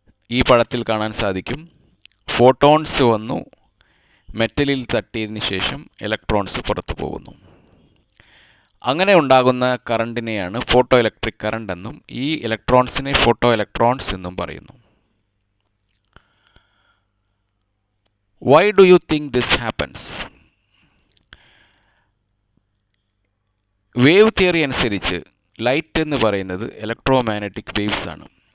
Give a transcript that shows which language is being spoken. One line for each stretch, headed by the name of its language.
Malayalam: ഈ പടത്തിൽ കാണാൻ സാധിക്കും, ഫോട്ടോൺസ് വന്നു മെറ്റലിൽ തട്ടിയതിന് ശേഷം ഇലക്ട്രോൺസ് പുറത്തു പോകുന്നു. അങ്ങനെ ഉണ്ടാകുന്ന കറണ്ടിനെയാണ് ഫോട്ടോ ഇലക്ട്രിക് കറണ്ട് എന്നും ഈ ഇലക്ട്രോൺസിനെ ഫോട്ടോ ഇലക്ട്രോൺസ് എന്നും പറയുന്നു.
English: Why do you think this happens?
Malayalam: Wave theory അനുസരിച്ച് ലൈറ്റ് എന്ന് പറയുന്നത് ഇലക്ട്രോമാഗ്നറ്റിക് വേവ്സ് ആണ്.